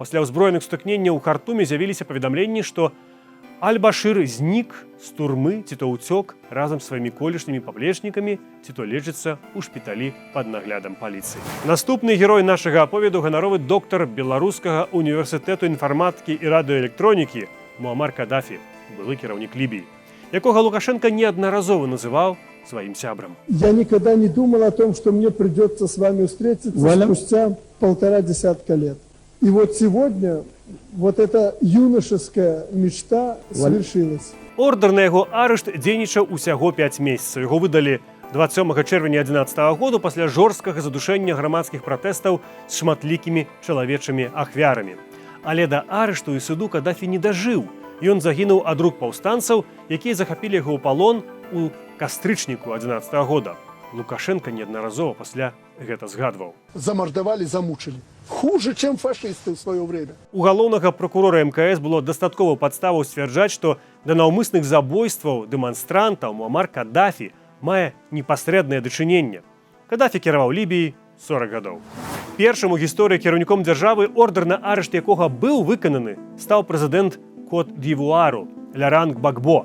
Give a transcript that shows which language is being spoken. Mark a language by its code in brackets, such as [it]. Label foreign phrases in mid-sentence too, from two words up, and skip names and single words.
[be] Пасля ўзброеных сутыкненняў у Хартуме з'явіліся паведамленні, што Аль-Башыр знік з турмы, ці то ўцёк разам з сваімі колішнімі паплечнікамі, ці то лечыцца ў шпіталі пад наглядам паліцыі. Наступны герой нашага аповеду ганаровы доктар Беларускага універсітэту інфарматыкі і радыёэлектронікі Муамар Кадафі, былы кіраўнік Лібіі, якога Лукашенко неаднаразова называў сваим сябрам. [ru] Я никогда не думал о том, что мне придется с вами встретиться спустя 1,5 десятка лет. И вот сегодня вот эта юношеская мечта свершилась. [be] Ордар на яго арышт дзейнічаў усяго 5 месяцаў. Яго выдалі 27 чэрвеня 2011 году пасля жорсткага задушэння грамадскіх пратэстаў з шматлікімі чалавечымі ахвярамі. Але да арышту і суду Кадафі не дажыў. Ён загінуў ад рук паўстанцаў, якія захапілі яго ў палон у кастрычніку 2011 года. Лукашенко неаднаразова пасля гэта згадваў. [ru] Замордовали, замучили. Хуже, чем фашисты в свое время. [be] У галоўнага пракурора МКС было дастаткова падставаў сцвярджаць, што да наўмысных забойстваў дэманстрантаў Муамар Кадафі мае непасрэднае дачыненне. Кадафі кіраваў Лібіяй 40 гадоў. Першым у гісторыі кіраўніком дзяржавы, ордар на арышт якога быў выкананы, стаў прэзідэнт Кот-д'Івуару Ляранг Багбо.